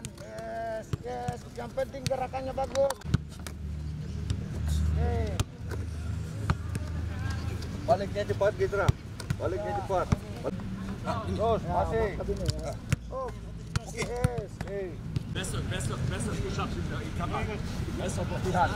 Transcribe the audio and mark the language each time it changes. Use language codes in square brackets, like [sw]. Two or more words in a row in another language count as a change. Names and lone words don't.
[id] Yes. Yang penting gerakannya bagus. Baliknya cepat gitu, Ram. Baliknya cepat. Terus, masih. Oh. Yes. [de] Besser, du schaffst ihn da. Ich kann mal. [id] besok latihan.